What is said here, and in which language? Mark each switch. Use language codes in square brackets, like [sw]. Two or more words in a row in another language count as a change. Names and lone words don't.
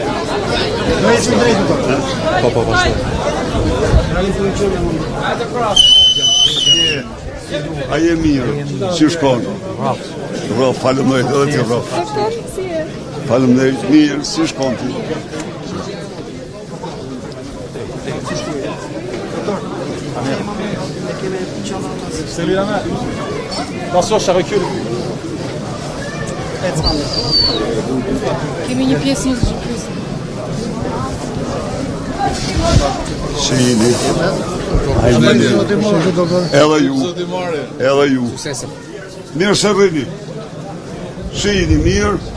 [sq] Po, vazhdoj. A je mirë? Si shkon? Rraf, falemderit edhe ti rraf. Falemderit mirë, si shkon ti? [fr] Salut la main. Attention, ça recule. [sq] Kemi një pjesë një surprizë. Si jeni? Edhe ju. Mirë se rrini. Si jeni mirë?